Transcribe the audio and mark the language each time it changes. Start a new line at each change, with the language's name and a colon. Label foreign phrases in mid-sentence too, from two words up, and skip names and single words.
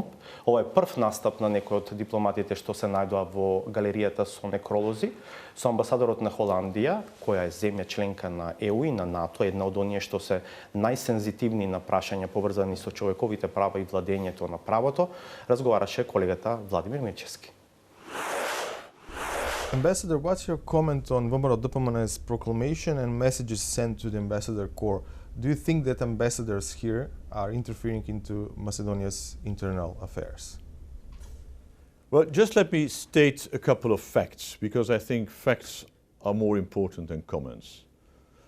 Macedonian: Ова е прв настап на некој од дипломатите што се најдоа во галеријата со некролози, со амбасадорот на Холандија, која е земја членка на ЕУ и на НАТО, една од оние што се најсензитивни на прашања поврзани со човековите права и владењето на правото, разговараше колегата Владимир Мирчевски.
English: Ambassador, what's your comment on VMRO DPMN's proclamation and messages sent to the Ambassador Corps? Do you think that ambassadors here are interfering into Macedonia's internal affairs? Well, just let me state a couple of facts, because I think facts are more important than comments.